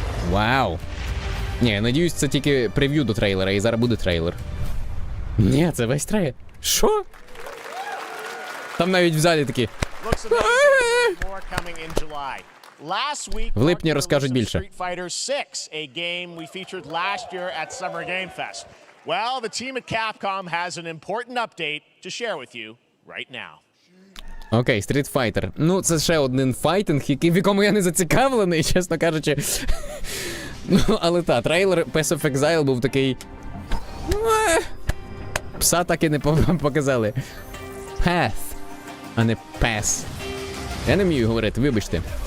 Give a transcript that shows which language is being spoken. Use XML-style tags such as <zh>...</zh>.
<uk>Вау. Ні, я надіюсь, це тільки прев'ю до трейлера, і зараз буде трейлер. Ні, це весь трейлер. Що? Там навіть в залі такі.</uk> <en>Looks amazing. More coming in July. Last week,</en> <uk>В липні розкажуть більше.</uk> <en>Street Fighter 6, a game we featured last year at Summer Game Fest. Well, the team at Capcom has an important update to share with you right now.</en> <uk>Окей, Street Fighter. Ну, це ще один файтинг, в якому я не зацікавлений, чесно кажучи. Ну, але та, трейлер Path of Exile був такий... Пса так і не показали. Path, а не Pass. Я не вмію говорити, вибачте.</uk>